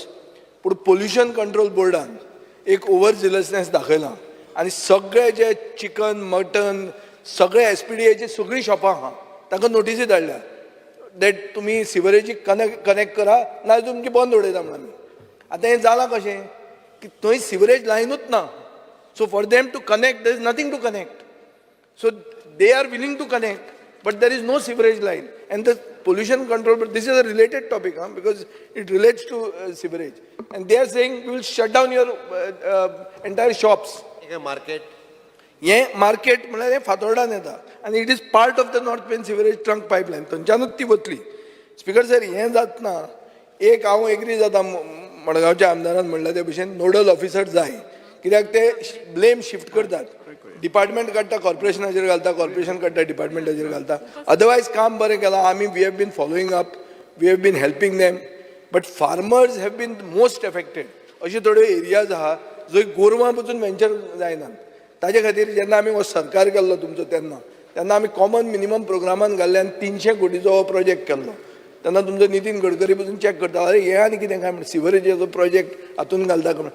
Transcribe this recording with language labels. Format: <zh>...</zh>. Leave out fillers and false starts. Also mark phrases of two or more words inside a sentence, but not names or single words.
<kok>पूण पोल्युशन कंट्रोल बोर्डान एक</kok> <en>over zealousness</en> <kok>दाखयला आनी सगळे जे चिकन मटन सगळे एसपीडीएची सगळीं शॉपां आहा तांकां नोटिसी धाडल्या दॅट तुमी सिवरेजीक कनेक्ट करा नाजाल्यार तुमची बंद उडयता म्हणून. आतां हें जालां कशें की थंय सिवरेज लायनूच ना.</kok> <en>So for them to connect there is nothing to connect. So they are willing to connect, but there is no sewerage line. And the pollution control, but this is a related topic, because it relates to sewerage. And they are saying we will shut down your entire shops. Market. Yeah, market</en> <kok>म्हळ्यार हें फातोर्डान येता आनी</kok> <en>it is part of the north main sewerage trunk pipeline.</en> <kok>थंयच्यानूच ती वतली.</kok> <en>Speaker sir,</en> <kok>हें जातना एक हांव एग्री जाता मडगांवच्या आमदारान म्हणला ते भशेन</kok> <en>nodal officer</en> <kok>जाय, कित्याक ते</kok> <en>blame shift</en> <kok>करतात. डिपार्टमेंट काडटा कॉर्पोरेशनाचेर घालता, कॉर्पोरेशन काडटा डिपार्टमेंटाचेर घालता. अदरवायज काम बरें केलां आमी,</kok> <en>we have been following up, we have been helping them. But farmers have been most affected.</en> <kok>अशे थोड्यो एरियाज आहा जंय गोरवां पसून वेंचर जायनात. ताजे खातीर जेन्ना आमी हो सरकार केल्लो तुमचो तेन्ना आमी</kok> <en>common minimum</en> <kok>प्रोग्रामान घाल्ले आनी 300 कोटीचो हो प्रोजेक्ट केल्लो. तेन्ना तुमचो नितीन गडकरी पसून चॅक करता, अरे हे आनी कितें काय म्हण सिवरेजीचो प्रोजेक्ट हातून घालता काय म्हण.</kok>